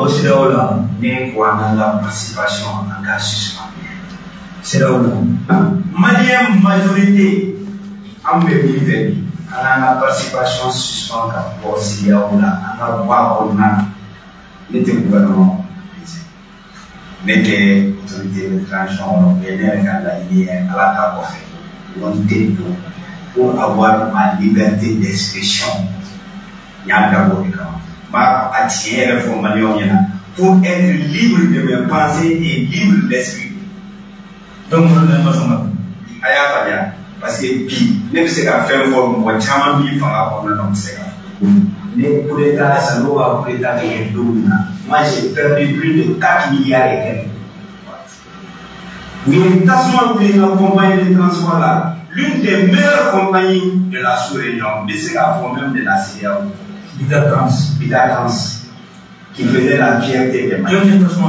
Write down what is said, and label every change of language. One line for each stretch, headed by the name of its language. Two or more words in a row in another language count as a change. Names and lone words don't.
Bambara: bɔ CEDEAO la ne ko an ka participation an ka suspendre CEDEAO la
French: Malien majorité
Bambara: an bɛ min fɛ bi an ka participation suspend ka bɔ CEDEAO la an ka bɔ a kɔnɔna na ne tɛ gouvernement ne tɛ
French: autorité de transition
Bambara: kɔnɔ mais ne yɛrɛ ka laɲini ye Ala ta kɔfɛ volonté don
French: pour avoir
Bambara: ma
French: liberté d'expression
Bambara: n y'a dabɔ o de kama n b'a a tiɲɛ yɛrɛ fɔ maliyɛnw ɲɛna
French: pour être libre de mes pensées et libre d'esprit
Bambara: donc ne ma sɔn ka a y'a faamuya
French: parce que
Bambara: bi ne bɛ se ka fɛn fɔ mɔgɔ caman b'i fanga kɔnɔna na o tɛ se ka fɔ ne
French: coup d'état
Bambara: Salo ka
French: coup d'état
Bambara: kɛ don min na
French: moi j'ai perdu plus de 4 milliards et quelques. Mais Tasman voulait une compagnie de transport là, l'une des meilleures compagnies de la sous-région, mais c'est la forme même de la CEDEAO. Bitar Trans, qui faisait la fierté des Maliens.